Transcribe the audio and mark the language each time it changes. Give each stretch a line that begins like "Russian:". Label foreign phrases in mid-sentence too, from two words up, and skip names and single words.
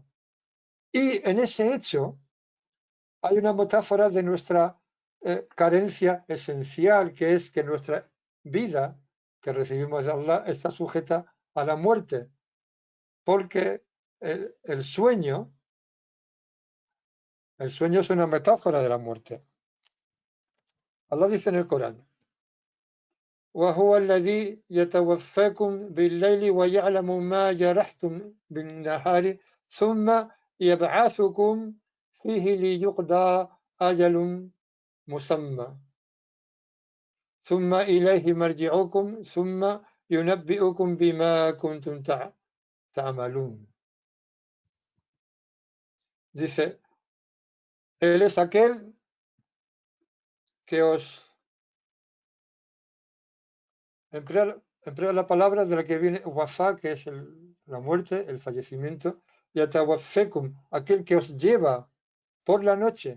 Spanish: Y en ese hecho hay una metáfora de nuestra carencia esencial, que es que nuestra vida que recibimos de Allah está sujeta a la muerte, porque el sueño es una metáfora de la muerte. Allah dice en el Corán:
Arabic: وهو الذي يتوفاكم بالليل ويعلم ما جرحتم بالنهار ثم يبعثكم فيه ليقضى أجل مسمى ثم إليه مرجعكم ثم ينبئكم بما كنتم تعملون.
Spanish: Dice, Él es aquel que os emplea la palabra de la que viene wafa, que es la muerte, el fallecimiento, y atawafekum, aquel que os lleva por la noche.